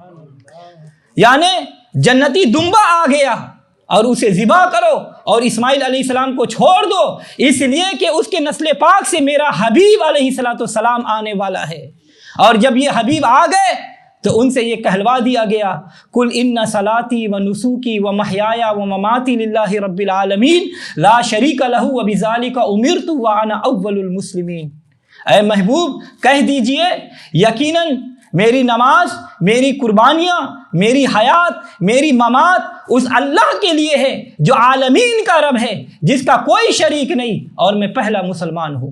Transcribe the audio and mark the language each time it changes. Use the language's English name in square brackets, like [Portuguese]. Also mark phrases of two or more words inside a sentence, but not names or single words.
[Urdu] یعنی جنتی دمبا آ گیا اور اسے ذبح کرو اور اسماعیل [Arabic] علیہ السلام [Urdu] کو چھوڑ دو، اس لیے کہ اس کے نسل پاک سے میرا حبیب [Arabic] علیہ السلام [Urdu] آنے والا ہے۔ اور جب یہ حبیب آ گئے تو ان سے یہ کہلوا دیا گیا، [Arabic] قل ان صلاتی و نسوکی و محیایا و مماتی للہ رب العالمین لا شریک لہ وبذالک امرت وانا اول المسلمین۔ [Urdu] اے محبوب کہہ دیجئے یقیناً میری نماز، میری قربانیاں، میری حیات، میری ممات اس اللہ کے لیے ہے جو عالمین کا رب ہے، جس کا کوئی شریک نہیں، اور میں پہلا مسلمان ہوں۔